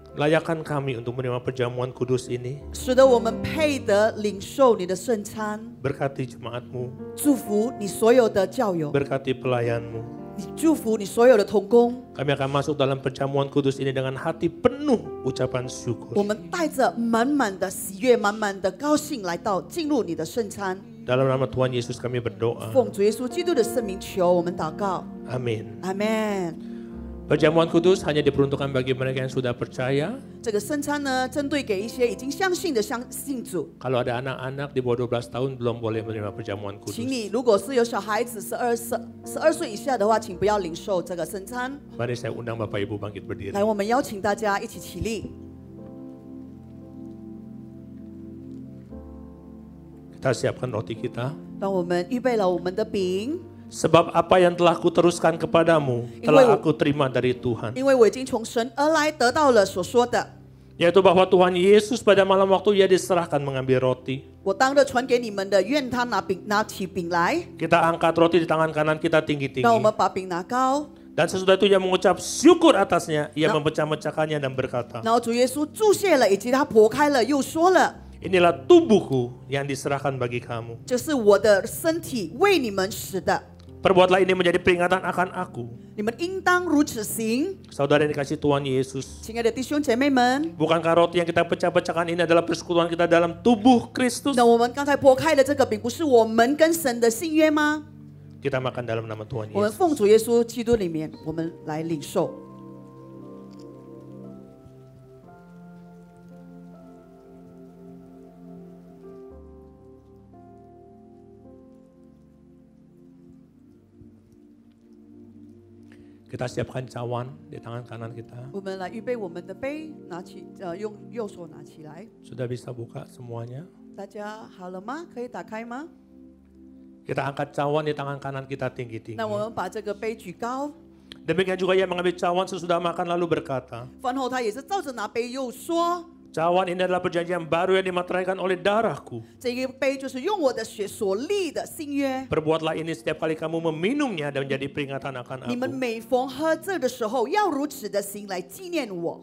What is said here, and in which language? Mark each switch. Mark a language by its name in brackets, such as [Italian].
[Indonesian] Layakkan kami untuk menerima perjamuan kudus ini. [Chinese] 使得我们配得领受你的圣餐。 [Indonesian] Berkati jemaatmu, [Chinese] 祝福你所有的教友， [Indonesian] berkati pelayanmu. [Chinese] 你祝福你所有的同工。 [Indonesian] Kami akan masuk dalam perjamuan kudus ini dengan hati penuh ucapan syukur. [Chinese] 我们带着满满的喜悦、满满的高兴来到进入你的圣餐。 [Indonesian] Dalam nama Tuhan Yesus kami berdoa. [Chinese] 奉主耶稣基督的圣名求，我们祷告。 [Indonesian] Amin. [Chinese] 阿门。 [Indonesian] Perjamuan kudus hanya diperuntukkan bagi mereka yang sudah percaya. [Chinese] 这个圣餐呢，针对给一些已经相信的信主。 [Indonesian] Kalau ada anak-anak di bawah 12 tahun belum boleh menerima perjamuan [Chinese] 请你如果是有小孩子12岁以下的话，请不要领受这个圣餐。 [Indonesian] Mari saya undang Bapak Ibu bangkit berdiri. [Chinese] 来，我们邀请大家一起起立。 [Indonesian] Kita siapkan roti kita. [Chinese] 当我们预备了我们的饼， [Indonesian] Sebab apa yang telah kuteruskan kepadamu telah aku terima dari Tuhan. [Chinese] 因为我已经从神而来得到了所说的， [Indonesian] Yaitu bahwa Tuhan Yesus pada malam waktu ia diserahkan mengambil roti. [Chinese] 我当着传给你们的，愿他拿起饼来， [Indonesian] Kita angkat roti di tangan kanan kita [Chinese] 让我们把饼拿高。 [Indonesian] Dan sesudah itu ia mengucap syukur atasnya. Ia memecah-mecahkannya dan berkata, [Chinese] 然后主耶稣注谢了，以及他剖开了，又说了， [Indonesian] inilah tubuhku yang diserahkan bagi kamu. [Chinese] 这是我的身体，为你们死的， [Indonesian] Perbuatlah ini menjadi peringatan akan aku. [Chinese] 你们应当如此行。 [Indonesian] Saudara yang dikasih Tuhan Yesus. [Chinese] 亲爱的弟兄姐妹们， [Indonesian] Bukankah roti yang kita pecah-pecahkan ini adalah persekutuan kita dalam tubuh Kristus? [Chinese] 那我们刚才剖开的这个饼，不是我们跟神的信约吗？ [Indonesian] Kita makan dalam nama Tuhan [Chinese] 我们 [Indonesian] Yesus. [Chinese] 奉主耶稣基督里面，我们来领受。 [Indonesian] Kita siapkan cawan di tangan kanan kita. [Chinese] 我们来预备我们的杯，拿起，用右手拿起来。 [Indonesian] Sudah bisa buka semuanya? [Chinese] 大家好了吗？可以打开吗？ [Indonesian] Kita angkat cawan di tangan kanan kita tinggi-tinggi. [Chinese] 那我们把这个杯举高。 [Indonesian] Demikian juga ia mengambil cawan sesudah makan lalu berkata, [Chinese] 饭后他也是照着拿杯，又说： [Indonesian] cawan ini adalah perjanjian baru yang dimateraikan oleh darahku. [Chinese] 这个杯就是用我的血所立的新约。 [Indonesian] Perbuatlah ini setiap kali kamu meminumnya dan menjadi peringatan akan [Chinese] 你们 [Indonesian] aku. [Chinese] 每逢喝这的时候，要如此的行来纪念我。